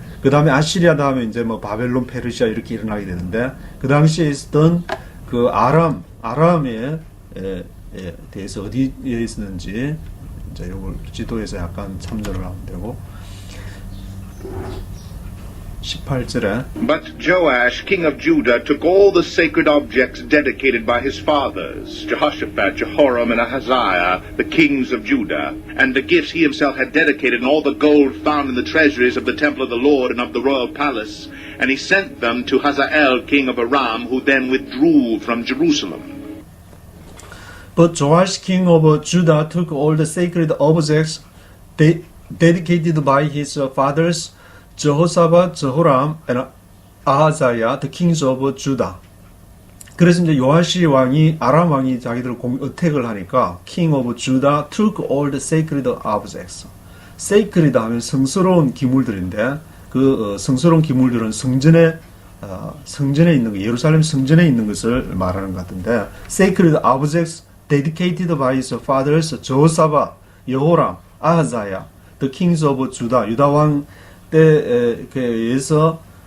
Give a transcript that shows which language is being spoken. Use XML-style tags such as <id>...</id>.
<ko>그 다음에 아시리아 다음에 이제 뭐 바벨론, 페르시아 이렇게 일어나게 되는데 그 당시에 있었던 그 아람에 대해서 어디에 있었는지 이제 이걸 지도에서 약간 참조를 하면 되고 18절에</ko> <en>But Joash, king of Judah, took all the sacred objects dedicated by his fathers, Jehoshaphat, Jehoram, and Ahaziah, the kings of Judah, and the gifts he himself had dedicated, and all the gold found in the treasuries of the temple of the Lord and of the royal palace, and he sent them to Hazael, king of Aram, who then withdrew from Jerusalem. But Joash, king of Judah, took all the sacred objects dedicated by his fathers, Jehoshaphat, Jehoram, and Ahaziah, the kings of Judah.</en> <ko>그래서 이제 요아시 왕이 아람 왕이 자기들을 어택을 하니까</ko> <en>King of Judah took all the sacred objects.</en> <ko>Sacred 하면 성스러운 기물들인데 그 성스러운 기물들은 성전에 있는 거, 예루살렘 성전에 있는 것을 말하는 것 같은데</ko> <en>Sacred objects dedicated by his fathers,</en> <ko>Jehoshaphat, 여호람, 아하자야,</ko> <en>the kings of Judah,</en> <ko>유다 왕 때에 의해서</ko>